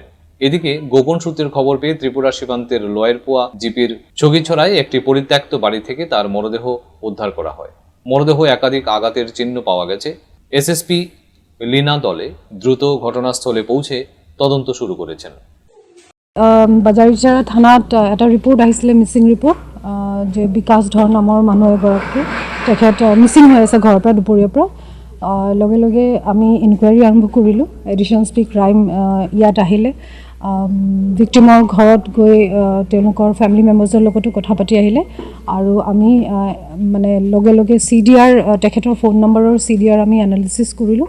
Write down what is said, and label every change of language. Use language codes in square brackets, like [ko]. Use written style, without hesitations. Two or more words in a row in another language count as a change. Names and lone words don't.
[bn] এদিকে গোপন সূত্রের খবর পেয়ে ত্রিপুরা সীমান্তের লয়েরপোয়া জিপির চকিছড়ায় একটি পরিত্যক্ত বাড়ি থেকে তার মরদেহ উদ্ধার করা হয়। মরদেহ একাধিক আঘাতের চিহ্ন পাওয়া গেছে। এসএসপি লীনা দলে দ্রুত ঘটনাস্থলে পৌঁছে তদন্ত শুরু করেছেন। [as] বাজাৰিছড়া থানাত এটা ৰিপৰ্ট আহিছিলে, [en] missing report, [as] যে বিকাশ ধৰ নামৰ মানুহ এগৰাকী তেখেত মিচিং হৈ আছে ঘৰৰ পৰা দুপৰীয়াৰ পৰা। লগে লগে আমি ইনকুৱাৰী আৰম্ভ কৰিলোঁ। [en] addition SP crime [as] ইয়াত আহিলে, ভিক্টিমৰ ঘৰত গৈ তেওঁলোকৰ [en] family members [as] লগতো কথা পাতি আহিলে আৰু আমি মানে লগে লগে CDR, তেখেতৰ ফোন নম্বৰৰ CDR আমি এনালিচিছ কৰিলোঁ।